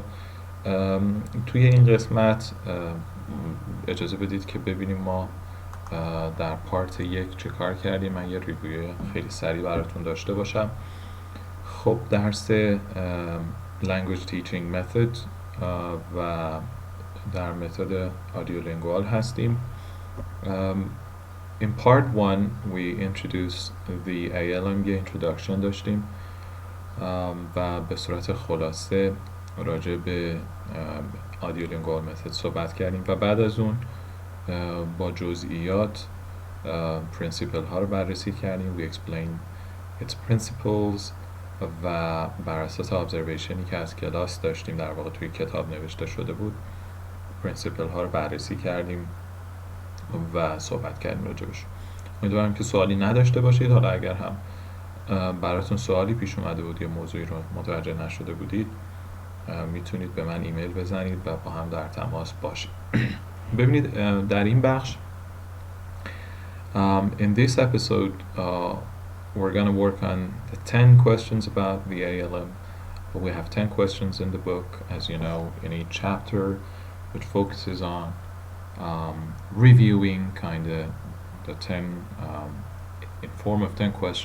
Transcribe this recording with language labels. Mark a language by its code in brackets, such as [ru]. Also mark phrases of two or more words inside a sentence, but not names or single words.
[fa] توی این قسمت اجازه بدید که ببینیم ما در پارت 1 چه کار کردیم. من یه ریویو خیلی سریع براتون داشته باشم. خب درس [en] language teaching method [fa] و در متد Audiolingual هستیم. [en] In part 1 we introduced the ALM [fa] یه introduction داشتیم و به صورت خلاصه راجع به Audiolingual method صحبت کردیم و بعد از اون با جزئیات principle ها رو بررسی کردیم. [en] We explained its principles [fa] و بر اساس observationی که از کلاس داشتیم در واقع توی کتاب نوشته شده بود principle ها رو بررسی کردیم و صحبت کردیم راجبش. امیدوارم که سوالی نداشته باشید. حالا اگر هم براتون سوالی پیش اومده بود یا موضوعی رو متوجه نشده بودید میتونید به من ایمیل بزنید و با هم در تماس باشید. ببینید در این بخش [en] in this episode we're going to work on the 10 questions about the ALM. We have 10 questions in the book, as you know, in each chapter, which focuses on reviewing kind of the 10 in form of 10 questions.